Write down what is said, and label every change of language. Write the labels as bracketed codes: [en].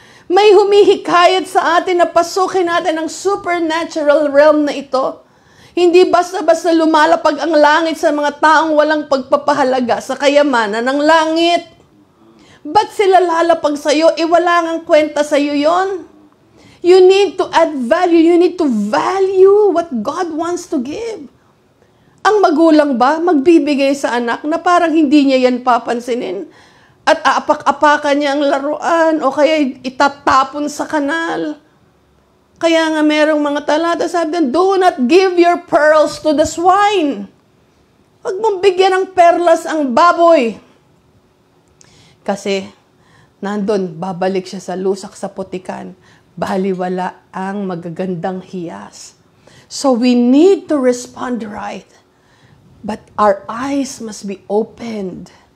[tl] May humihikayat sa atin na pasukin natin ang supernatural realm na ito. Hindi basta-basta lumalapag ang langit sa mga taong walang pagpapahalaga sa kayamanan ng langit. Ba't sila lalapag sa'yo? Wala ngang kwenta sa'yo yon. [en] You need to add value. You need to value what God wants to give. [tl] Ang magulang ba, magbibigay sa anak na parang hindi niya yan papansinin at aapak-apakan niya ang laruan o kaya itatapon sa kanal. Kaya nga merong mga talata, sabi doon, [en] do not give your pearls to the swine. [tl] Huwag mong bigyan ng perlas ang baboy. Kasi, nandun, babalik siya sa lusak sa putikan. Baliwala ang magagandang hiyas. [en] So, we need to respond right. But our eyes must be opened.